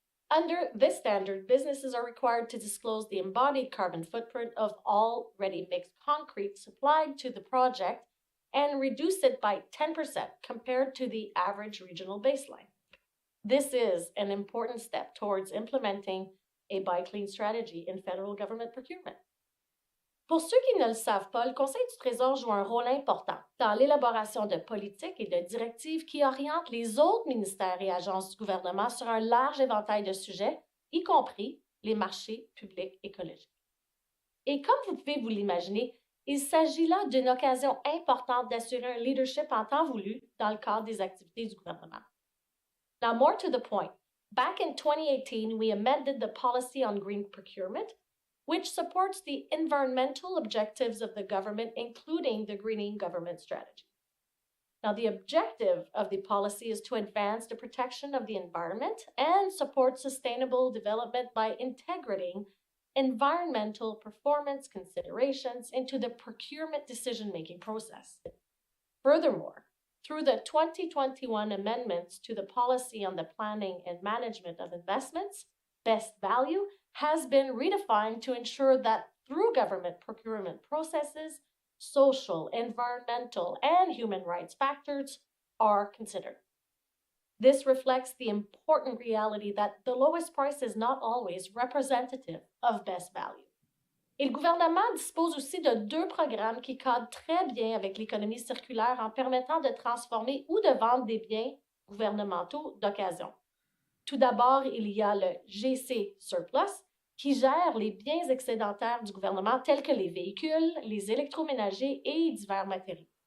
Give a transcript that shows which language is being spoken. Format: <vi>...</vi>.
<en>Under this standard, businesses are required to disclose the embodied carbon footprint of all ready-mixed concrete supplied to the project and reduce it by 10% compared to the average regional baseline. This is an important step towards implementing a buy clean strategy in federal government procurement.</en> <fr>Pour ceux qui ne le savent pas, le Conseil du Trésor joue un rôle important dans l'élaboration de politiques et de directives qui orientent les autres ministères et agences du gouvernement sur un large éventail de sujets, y compris les marchés publics écologiques. Et comme vous pouvez vous l'imaginer, il s'agit là d'une occasion importante d'assurer un leadership en temps voulu dans le cadre des activités du gouvernement.</fr> <en>Now, more to the point, back in 2018, we amended the policy on green procurement, which supports the environmental objectives of the government, including the greening government strategy. Now, the objective of the policy is to advance the protection of the environment and support sustainable development by integrating environmental performance considerations into the procurement decision-making process. Furthermore, through the 2021 amendments to the policy on the planning and management of investments, best value has been redefined to ensure that through government procurement processes, social, environmental, and human rights factors are considered. This reflects the important reality that the lowest price is not always representative of best value.</en> <fr>Et le gouvernement dispose aussi de 2 programmes qui cadrent très bien avec l'économie circulaire en permettant de transformer ou de vendre des biens gouvernementaux d'occasion. Tout d'abord, il y a le GC Surplus, qui gère les biens excédentaires du gouvernement tels que les véhicules, les électroménagers et divers matériaux.</fr>